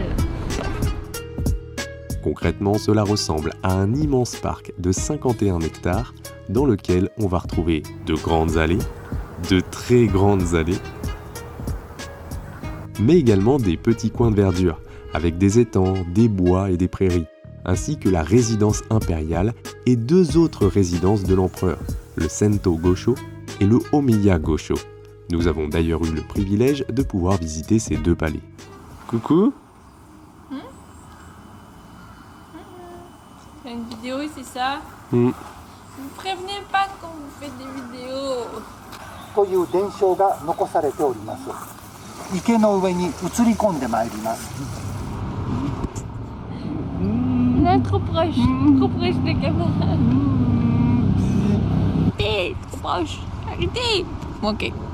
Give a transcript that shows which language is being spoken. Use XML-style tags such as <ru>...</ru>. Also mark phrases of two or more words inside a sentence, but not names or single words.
<fr>Concrètement, cela ressemble à un immense parc de 51 hectares dans lequel on va retrouver de grandes allées, de très grandes allées, mais également des petits coins de verdure, avec des étangs, des bois et des prairies, ainsi que la résidence impériale et 2 autres résidences de l'empereur, le Sento Gosho et le Omiya Gosho. Nous avons d'ailleurs eu le privilège de pouvoir visiter ces 2 palais. Coucou. C'est une vidéo, c'est ça? Vous prévenez pas quand vous faites des vidéos.</fr> <ja>という伝承が残されております。池の上に移り込んでまいります。</ja> <fr>Là, trop proche de la caméra. Arrêtez, trop proche, arrêtez. Bon, ok.</fr>